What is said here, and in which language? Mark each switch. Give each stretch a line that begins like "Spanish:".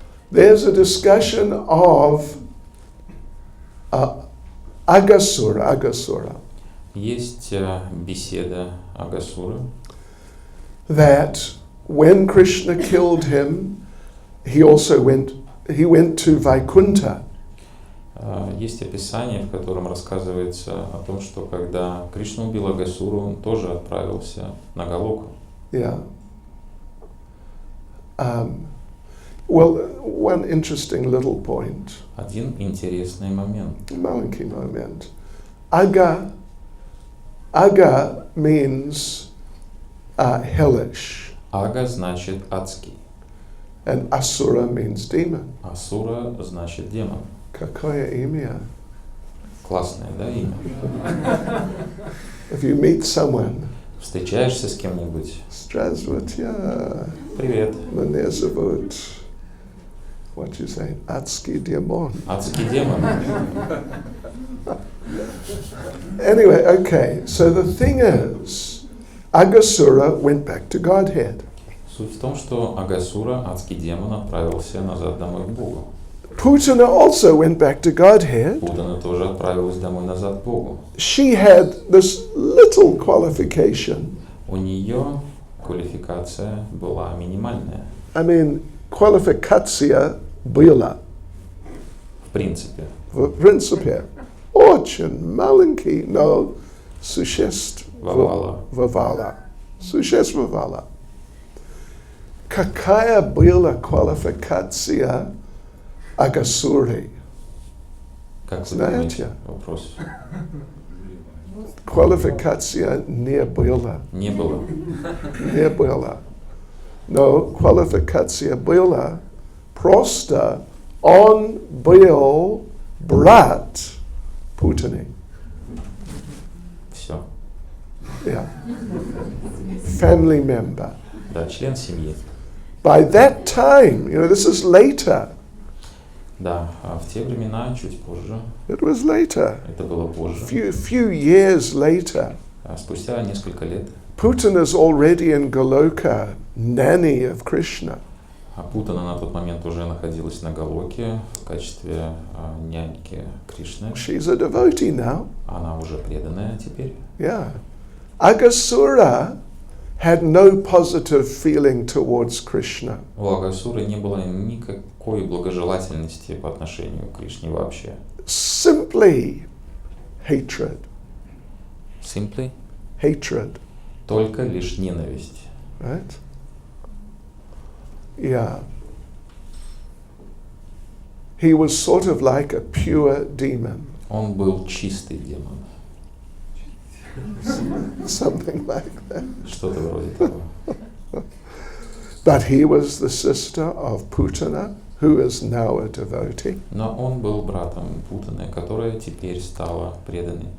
English: There's a discussion of Agasura.
Russian: Есть беседа Агасуры,
English: That when Krishna killed him, he went to Vaikuntha.
Russian: Есть описание, в котором рассказывается о том, что когда Кришна убил Агасуру, он тоже отправился на Галоку.
English: Yeah. Well, one interesting little point.
Russian: Один интересный момент.
English: Monkey moment. Aga means hellish,
Russian: Ага значит адский,
English: and Asura means demon.
Russian: Асура значит демон. Какое имя? Классное, да, имя?
English: If you meet someone,
Russian: Встречаешься с кем-нибудь? Здравствуйте, Привет. меня зовут,
English: what you say,
Russian: адский демон. Адский демон.
English: Anyway, okay, so the thing is, Agasura went back to Godhead.
Russian: Суть в том, что Агасура, адский демон, отправился назад домой к Богу.
English: Putana also went back to Godhead.
Russian: Путана тоже отправилась домой назад к Богу.
English: She had this little qualification.
Russian: У нее квалификация была минимальная. I mean, qualificatia была. В принципе. В принципе. Очень маленький, но существовала. Существовала. Какая была квалификация Агасуры? Как вы Знаете? думаете? Вопрос. Просто Квалификация не была. Не было. Не было. Но квалификация была. Просто он был брат Путина. Все.
English: Yeah. Family member.
Russian: Да, член семьи.
English: By that time, this is later.
Russian: Да, а в те времена, чуть позже,
English: It was later.
Russian: это было позже,
English: Few years later.
Russian: спустя несколько лет,
English: Putin is already in Goloka, nanny of Krishna.
Russian: Путана на тот момент уже находилась на Галоке в качестве няньки Кришны.
English: She's a devotee now.
Russian: Она уже преданная теперь.
English: Yeah. Agasura had no positive feeling towards Krishna.
Russian: У Агасуры не было никакой благожелательности по отношению к Кришне вообще.
English: Simply hatred. Simply. Hatred.
Russian: Только лишь ненависть.
English: Right? Yeah. He was sort of like a pure demon.
Russian: Он был чистый демон.
English: Something like that.
Russian: Что-то вроде того.
English: But he was the sister of Putana, who is now a devotee.
Russian: Но он был братом Путаны, которая теперь стала преданной